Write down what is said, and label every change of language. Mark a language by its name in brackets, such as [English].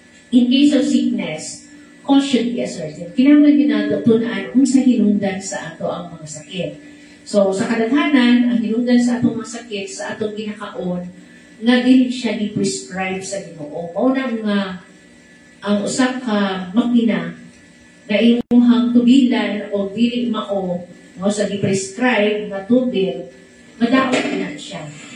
[English] In case of sickness, cause should be ascertained. [Cebuano] Kinahanglan din nato tun-an unsa hinungdan sa ato ang mga sakit. So, sa kadaghanan, ang hinungdan sa atong mga sakit, sa atong ginakaon, nga dili siya gi-prescribe sa Ginoo. Mao na nga ang usa ka makina na imuhang tubilan o dili mao mo sa gi-prescribe nga tubil, madaot na siya.